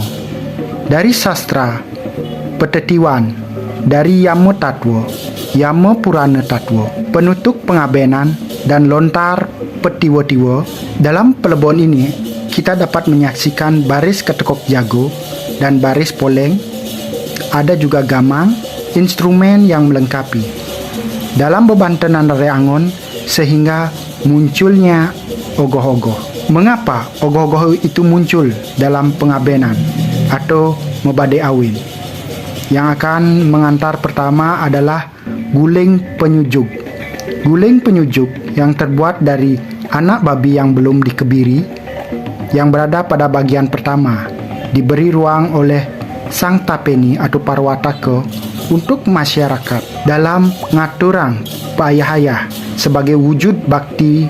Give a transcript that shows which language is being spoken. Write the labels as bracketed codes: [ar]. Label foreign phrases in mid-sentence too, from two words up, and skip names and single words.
[id] Dari sastra Petetiwan, dari Yama Tatwa, Yama Purana Tatwa, penutuk pengabenan, dan lontar petiwa-tiwa. Dalam pelebon ini, kita dapat menyaksikan baris ketekok jago dan baris poleng. Ada juga gamang, instrumen yang melengkapi. Dalam bebantenan rare angon, sehingga munculnya ogoh-ogoh. Mengapa ogoh-ogoh itu muncul dalam pengabenan atau mebadai awin? Yang akan mengantar pertama adalah guling penyujuk. Guling penyujuk yang terbuat dari anak babi yang belum dikebiri, yang berada pada bagian pertama, diberi ruang oleh sang tapeni atau parwataka untuk masyarakat dalam [ban] ngaturang payahaya [id] sebagai wujud bakti.